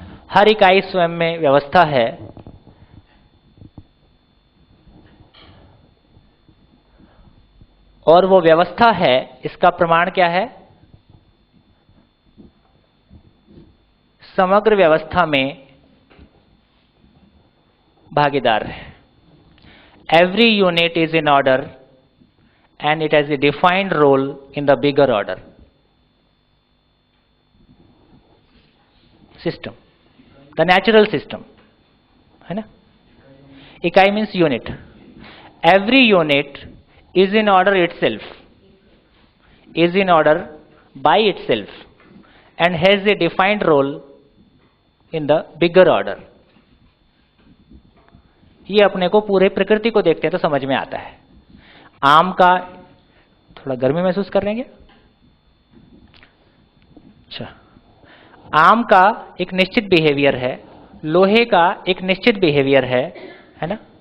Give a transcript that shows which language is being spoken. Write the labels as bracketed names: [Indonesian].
[Hindi] हर इकाई स्वयं में व्यवस्था है, और वो व्यवस्था है, इसका प्रमाण क्या है, समग्र व्यवस्था में भागीदार है। [English] every unit is in order and it has a defined role in the bigger order system, the natural system, [Hindi] है ना। इकाई [English] means unit. Every unit is in order itself, is in order by itself and has a defined role in the bigger order. [Hindi] ये अपने को पूरे प्रकृति को देखते हैं तो समझ में आता है। आम का, थोड़ा गर्मी महसूस कर रहे हैं क्या? अच्छा, आम का एक निश्चित बिहेवियर है, लोहे का एक निश्चित बिहेवियर है ना।